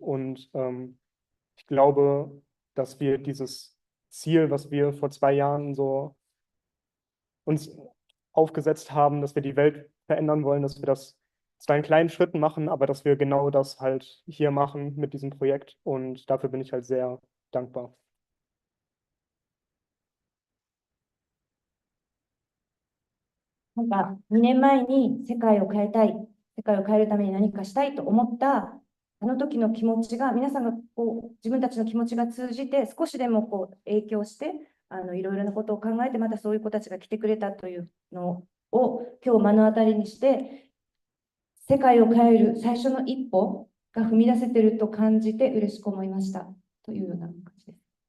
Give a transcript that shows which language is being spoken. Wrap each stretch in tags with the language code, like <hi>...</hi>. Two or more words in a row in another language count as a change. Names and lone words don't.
<de>Und ich glaube, dass wir dieses Ziel, was wir vor 2 Jahren so uns aufgesetzt haben, dass wir die Welt verändern wollen, dass wir das zwar in kleinen Schritten machen, aber dass wir genau das halt hier machen mit diesem Projekt. Und dafür bin ich halt sehr dankbar.</de> <ja>なんか2年前に世界を変えたい、世界を変えるために何かしたいと思ったあの時の気持ちが、皆さんが自分たちの気持ちが通じて少しでも影響して、いろいろなことを考えて、またそういう子たちが来てくれたというのを今日目の当たりにして、世界を変える最初の一歩が踏み出せていると感じて嬉しく思いましたというような感じです。</ja>